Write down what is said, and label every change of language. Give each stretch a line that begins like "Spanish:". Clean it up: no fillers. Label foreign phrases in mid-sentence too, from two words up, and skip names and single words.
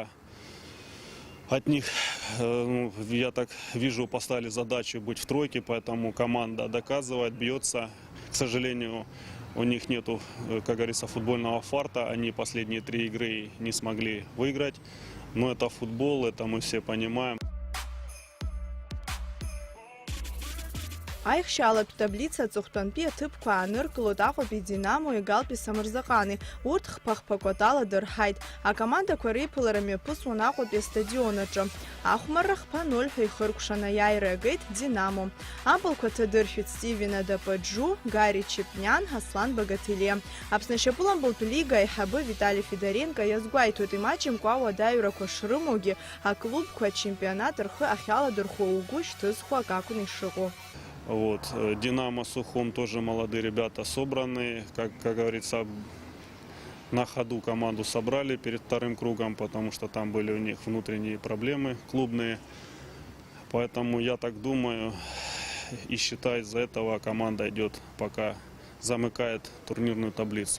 Russian: От них, я так вижу, поставили задачу быть в тройке, поэтому команда доказывает, бьется. К сожалению, у них нету, как говорится, футбольного фарта. Они последние 3 игры не смогли выиграть. Но это футбол, это мы все понимаем.
Abkhazian: Аихшьалатә таблица аҵыхәтәантәи аҭыԥқәа ааныркылоит Аҟәатәи Динамо, Галпи Самырзаҟани. Урҭ хԥа-хԥақәа ала дырҳаит. Акомандақәа реиԥылара мҩаԥысуан Аҟәатәи астадион аҿы. Ахәмарра хԥа 0 ҳәа ихыркәшан аиааира агеит Динамо. Ампылқәа ҭадыршәит Стивен Адапаџу, Гари Чепниан, Аслан Багателе. Аԥсны ашьапылампылтә лига аиҳабы Витали Федоренко иазгәаиҭоит имаҷымкәа ауадаҩрақәа шрымоугьы аклубқәа ачемпионат рхы ахьаладырхәо угәы шьҭызхуа акакәын ишыҟоу.
Russian: Вот. Динамо, Сухум тоже молодые ребята собраны. Как говорится, на ходу команду собрали перед вторым кругом, потому что там были у них внутренние проблемы клубные. Поэтому я так думаю и считаю, из-за этого команда идет, пока замыкает турнирную таблицу.